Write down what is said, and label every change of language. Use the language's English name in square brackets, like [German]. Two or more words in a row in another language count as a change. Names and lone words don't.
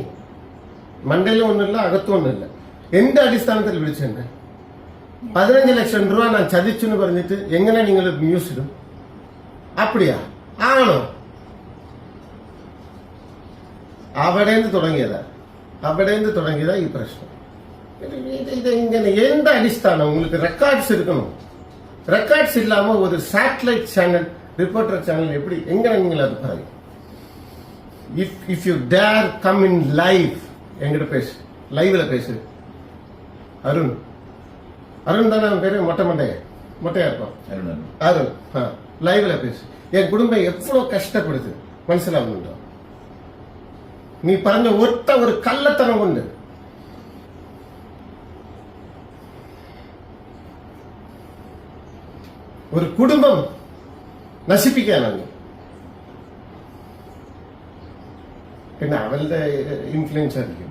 [Malayalam] മണ്ടയിലും ഒന്നുമില്ല, അകത്തും ഒന്നുമില്ല. എന്റെ അടിസ്ഥാനത്തിൽ വിളിച്ചെന്നെ 15 ലക്ഷം രൂപ ഞാൻ ചതിച്ചു എന്ന് പറഞ്ഞിട്ട് എങ്ങനെ നിങ്ങൾ ന്യൂസിലും? അപ്പടിയാ ആണോ? അവിടെ നിന്ന് തുടങ്ങിയതാ ഈ പ്രശ്നം. ഇത് ഇങ്ങനെ എന്ത് അടിസ്ഥാനം? [Tamil] உங்களுக்கு ரெக்கார்ட்ஸ் இருக்கணும். ரெக்கார்ட்ஸ் இல்லாம ஒரு [English] satellite channel, reporter channel [Tamil] எப்படி எங்க நீங்கள் அது பாருங்க. [English] if you dare come in live [Tamil] எங்கிட்ட பேசு, லைவ்ல பேசு. அருண் தானே அவன் பேரு? மொட்டையா இருப்பான் அருண். லைவ்ல பேசு. என் குடும்பம் எவ்வளவு கஷ்டப்படுது മനസ്സിലാവുന്നുണ്ടോ? [Malayalam] നീ പറഞ്ഞ ഒറ്റ ഒരു കള്ളത്തനം കൊണ്ട് ഒരു കുടുംബം നശിപ്പിക്കാനാണ്. പിന്നെ അവളുടെ ഇൻഫ്ലുവൻസ് ആയിരിക്കും.